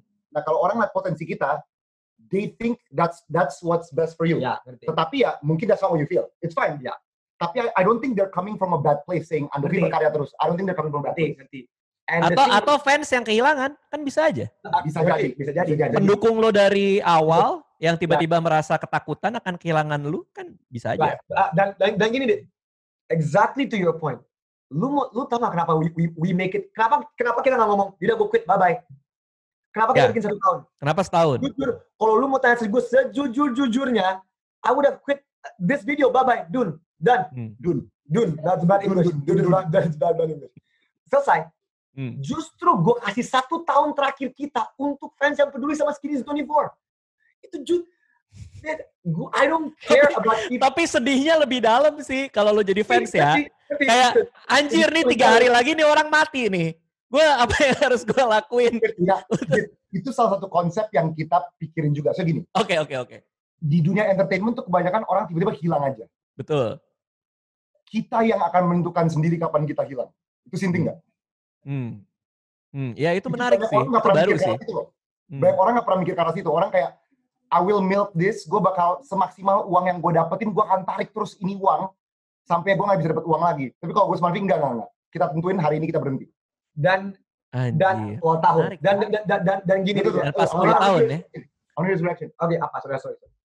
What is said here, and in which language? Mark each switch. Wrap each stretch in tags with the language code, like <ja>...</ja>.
<id>Nah, kalau orang lihat potensi kita,</id> <en>they think that's what's best for you.</en> <id>Ya, tetapi ya, mungkin</id> <en>that's not what you feel. It's fine.</en> <id>Ya. Tapi</id> <en>I don't think they're coming from a bad place saying Andovi</en> <id>berkarya terus.</id> <en>I don't think they're coming from a bad place.</en> <id>Atau fans yang kehilangan, kan bisa aja. Bisa jadi. Pendukung lo dari awal yang tiba-tiba merasa ketakutan akan kehilangan lu, kan bisa aja. Dan gini deh,</id> <en>exactly to your point.</en> <id>Lu tahu nggak kenapa</id> <en>we make it?</en> <id>Kenapa kita nggak ngomong, "Tidak, gue quit, bye-bye." Kenapa kita bikin 1 tahun? Kenapa setahun? Jujur, kalau lu mau tanya gue sejujur-jujurnya,</id> <en>I would have quit this video, bye-bye, done. That's bad English. That's bad English.</en> <id>Selesai. Justru gue kasih 1 tahun terakhir kita untuk fans yang peduli sama Skinny 24. Itu</id> <en>I don't care about people.</en> <id>Tapi sedihnya lebih dalam sih kalau lo jadi fans ya. Kayak anjir nih 3 hari lagi nih orang mati nih. Gue apa yang harus gue lakuin? Itu salah satu konsep yang kita pikirin juga. So gini. Oke. Di dunia entertainment tuh kebanyakan orang tiba-tiba hilang aja. Betul. Kita yang akan menentukan sendiri kapan kita hilang. Itu sinting nggak? Ya itu menarik sih. Itu baru sih. Banyak orang nggak pernah mikir ke arah situ. Orang kayak,</id> <en>I will milk this.</en> <id>Gue bakal semaksimal uang yang gue dapetin, gue akan tarik terus ini uang sampai gue nggak bisa dapet uang lagi. Tapi kalau gue sama Vicky enggak. Kita tentuin hari ini kita berhenti. Dan tahun. Dan gini tuh. Pas 10 tahun ya.</id> <en>On Resurrection.</en> <id>Oke, apa? Sorry.</id>